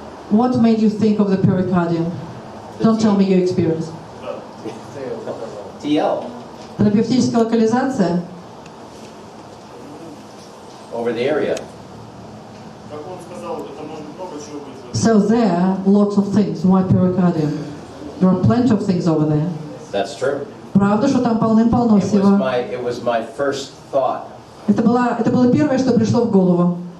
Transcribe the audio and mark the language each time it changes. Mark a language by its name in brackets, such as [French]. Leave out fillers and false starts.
[English] What made you think of the pericardium? Don't tell me your experience. TL. [Russian] Терапевтическая локализация? [English] Over the area. [Russian] Как он сказал, это может много чего быть. [English] So there are lots of things. Why pericardium? There are plenty of things over there. That's true. [Russian] Правда, что там полным-полно всего. [English] It was my first thought. [Russian] Это было первое, что пришло в голову.